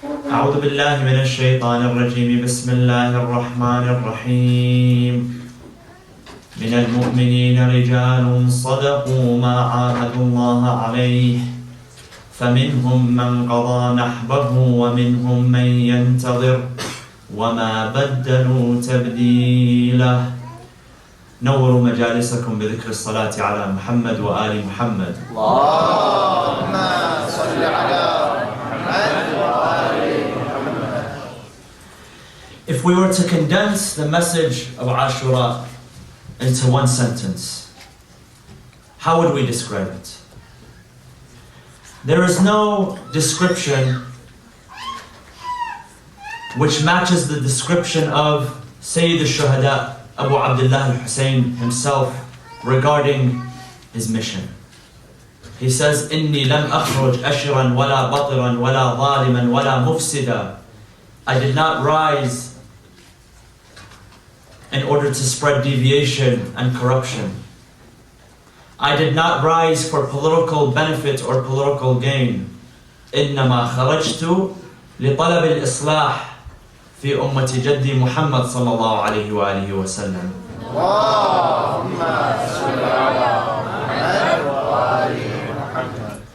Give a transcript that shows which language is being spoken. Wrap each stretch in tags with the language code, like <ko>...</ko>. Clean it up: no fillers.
<ar>أعوذ بالله من الشيطان الرجيم بسم الله الرحمن الرحيم من المؤمنين رجال صدقوا ما عاهدوا الله عليه فمنهم من قضى نحبه ومنهم من ينتظر وما بدلوا تبديلا. نوروا مجالسكم بذكر الصلاة على محمد وآل محمد. اللهم صل على محمد وآل محمد.</ar> <en>If we were to condense the message of Ashura into one sentence, how would we describe it? There is no description which matches the description of Sayyid al-Shuhada, Abu Abdullah al-Hussein himself regarding his mission. He says,</en> <ar>إِنِّي لَمْ أَخْرُجْ أَشِرًا وَلَا بَطِرًا وَلَا ظَالِمًا وَلَا مُفْسِدًا.</ar> <en>I did not rise in order to spread deviation and corruption. I did not rise for political benefit or political gain.</en> <ar>إِنَّمَا خَرَجْتُ لِطَلَبِ الْإِصْلَاحِ في أمة جدي محمد صلى الله عليه وآله وسلم. اللهم صل على محمد وآل محمد.</ar>